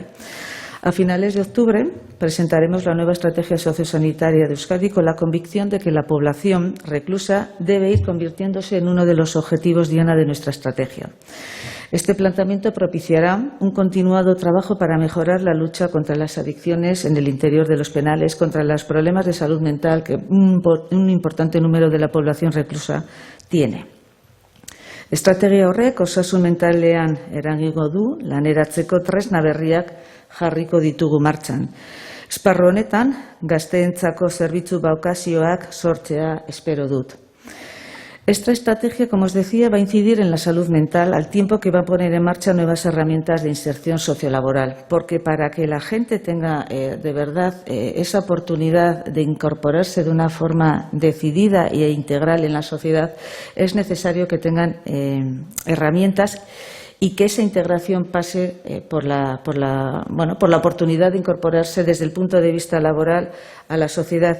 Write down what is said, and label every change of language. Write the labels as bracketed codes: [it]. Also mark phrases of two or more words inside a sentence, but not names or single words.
[es] A finales de octubre presentaremos la nueva estrategia sociosanitaria de Euskadi con la convicción de que la población reclusa debe ir convirtiéndose en uno de los objetivos diana de nuestra estrategia. Este planteamiento propiciará un continuado trabajo para mejorar la lucha contra las adicciones en el interior de los penales, contra los problemas de salud mental que un importante número de la población reclusa tiene. [eu] Estrategia horrek osasun mentalean eragingo du laneratzeko tresna berriak jarriko ditugu martxan. Esparru honetan, gazteentzako zerbitzu bokazioak sortzea espero dut. [es] Esta estrategia, como os decía, va a incidir en la salud mental al tiempo que va a poner en marcha nuevas herramientas de inserción sociolaboral, porque para que la gente tenga de verdad esa oportunidad de incorporarse de una forma decidida e integral en la sociedad, es necesario que tengan herramientas y que esa integración pase por la oportunidad de incorporarse desde el punto de vista laboral a la sociedad.